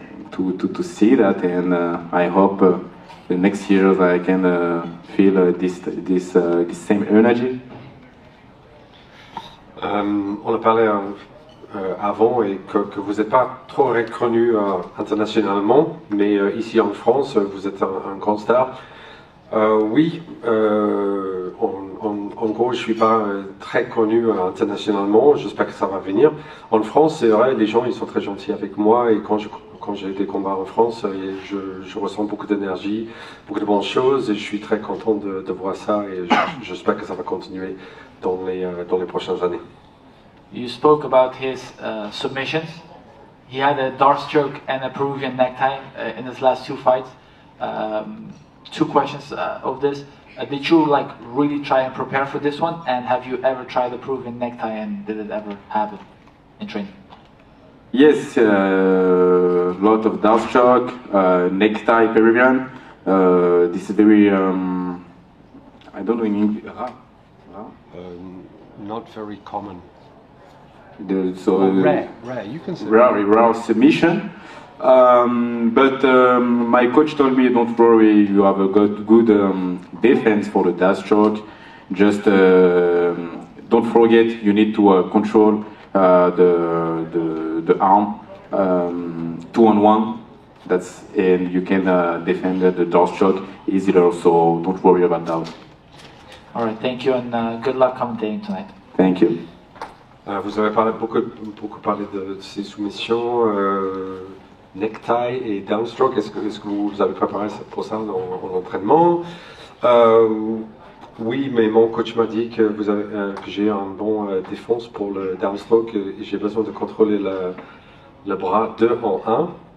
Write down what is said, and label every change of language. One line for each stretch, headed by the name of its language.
English: to see that, and I hope the next years I can feel this same energy.
French: On a parlé avant et que vous n'êtes pas trop reconnu internationalement, mais ici en France, vous êtes un grand star. Oui, en gros, je ne suis pas très connu internationalement, j'espère que ça va venir. En France, c'est vrai, les gens ils sont très gentils avec moi et quand j'ai des combats en France, je ressens beaucoup d'énergie, beaucoup de bonnes choses et je suis très content de voir ça et j'espère que ça va continuer dans les prochaines années.
English: You spoke about his submissions. He had a dart stroke and a Peruvian necktie in his last 2 fights. 2 questions of this. Did you really try and prepare for this one? And have you ever tried the Peruvian necktie and did it ever happen in training? Yes, lot of dart stroke, necktie Peruvian. This is very, I don't know in English. Not very common. Rare, you can say rare submission. But my coach told me, don't worry, you have a good defense for the dash stroke. Just don't forget, you need to control the arm 2-on-1. And you can defend the dash stroke easier. So don't worry about that. All right, thank you, and good luck commentating tonight. Thank you.
French: Vous avez beaucoup parlé de ces soumissions. Necktie et downstroke, est-ce que vous avez préparé pour ça en entraînement? Oui, mais mon coach m'a dit que j'ai un bon défense pour le downstroke et j'ai besoin de contrôler le bras 2 en 1.